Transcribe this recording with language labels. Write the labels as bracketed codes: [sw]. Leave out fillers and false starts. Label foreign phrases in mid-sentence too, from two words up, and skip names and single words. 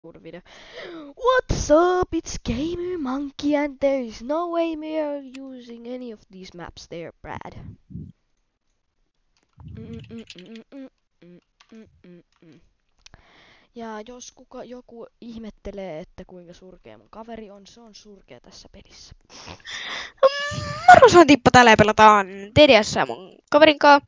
[en] video. What's up? It's Gamer Monkey, and there is no way we are using any of these maps. They're bad. [fi] Ja jos joku ihmettelee, että kuinka surkea mun kaveri on, se on surkea tässä pelissä. Moro, se on Tippa, täällä pelataan TDS mun kaverin kanssa.